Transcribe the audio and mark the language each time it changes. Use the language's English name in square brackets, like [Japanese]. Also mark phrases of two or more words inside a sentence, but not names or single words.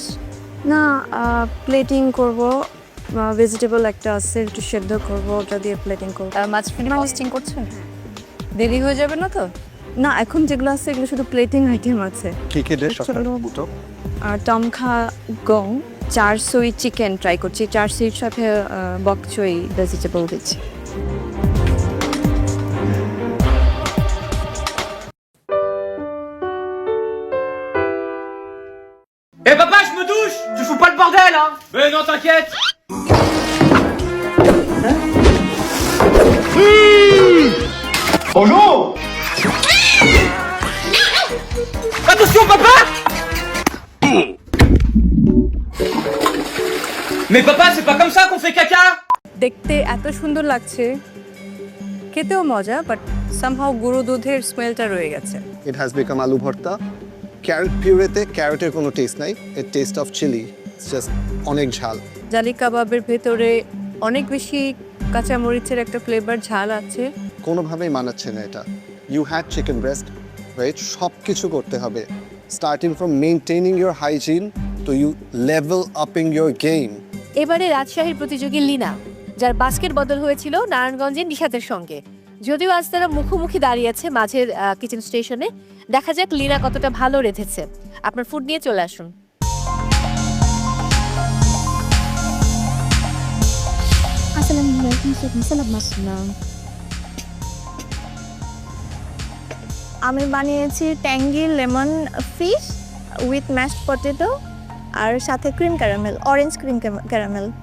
[Bangla] না, প্লেটিং করব, ভেজিটেবল একটা আছে একটু সেদ্ধ করব, ওটা দিয়ে প্লেটিং করব। মাঝখানে কস্টিং করছেন? দেরি হয়ে যাবে না তো? না, এখন যেগুলো আছে এগুলো শুধু [English] plating item [Bangla] আছে। কি কি ডিশ দুটো? টমখা গং, চার সুই চিকেন ট্রাই করছি, চার সুইর সাথে বক চই ভেজিটেবল দিচ্ছি। [French] Eh papa, je me douche! Tu fous pas le bordel, hein? Mais non, t'inquiète! Bonjour. Attention, papa! Mais papa, c'est pas comme ça qu'on fait caca! [Bangla] দেখতে এত সুন্দর লাগছে, খেতেও মজা, [English] but somehow [Bangla] গুঁড়ো দুধের স্মেলটা রয়ে গেছে। [English] it has become [Bangla] আলু ভর্তা। ক্যারট পিউরেতে ক্যারটের কোনো টেস্ট নাই, এর [English] taste of chilli, [Bangla] জাস্ট অনেক ঝাল। জালি কাবাবের ভেতরে অনেক বেশি কাঁচামরিচের একটা ফ্লেভার, ঝাল আছে। কোনোভাবেই মানাচ্ছে না এটা। [English] you had chicken breast, right? [Bangla] সব কিছু করতে হবে, [English] starting from maintaining your hygiene to you level upping your game. [Bangla] এবারে রাজশাহীর প্রতিযোগী লিনা, যার বাস্কেট বদল হয়েছিল নারায়ণগঞ্জের নিশাতের সঙ্গে। যদিও আজ তারা মুখোমুখি দাঁড়িয়েছে মাঝের [English] kitchen station, [Bangla] দেখা যাক লিনা কতটা ভালো রেঁধেছে। আপনার ফুড নিয়ে চলে আসুন। আমি বানিয়েছি [English] tangy lemon fish with mashed potato, [Bangla] আর সাথে [English] cream caramel, orange cream caramel.